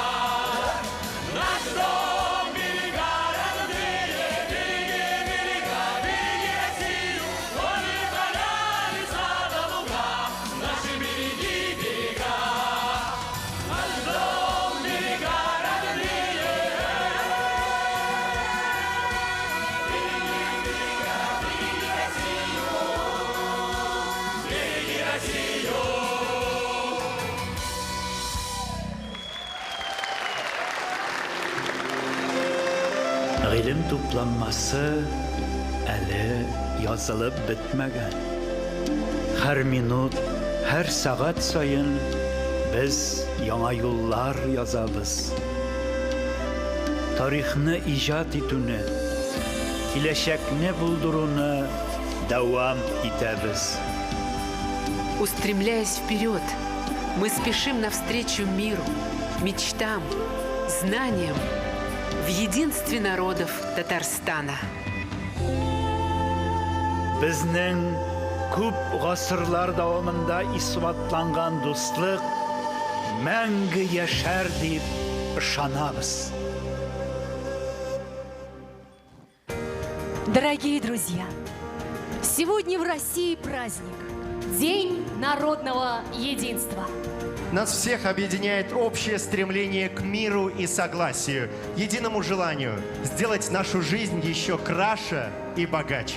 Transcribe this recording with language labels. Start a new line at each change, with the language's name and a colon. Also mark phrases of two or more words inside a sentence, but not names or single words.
Russian: Наш дом, берега родные, береги, берега, береги Россию, водные поля, леса до луга, наши береги, берега. Наш дом, берега родные. Береги Россию!
Tatar: Гилем тупlanması әле язылып бетмәгән. Һәр минут, һәр сәгать сайын без яңа юллар язабыз. Тарихны иҗат итүне, киләчәкне булдыруны дәвам итәбез.
Russian: Устремляясь вперед, мы спешим навстречу миру, мечтам, знаниям в единстве народов Татарстана.
Tatar: Безнең күп гасырлар дәвамында исбатланган дуслык мәңге яшәр дип ышанабыз.
Russian: Дорогие друзья, сегодня в России праздник – День народного единства. Нас всех объединяет общее стремление к миру и согласию, единому желанию сделать нашу жизнь еще краше и богаче.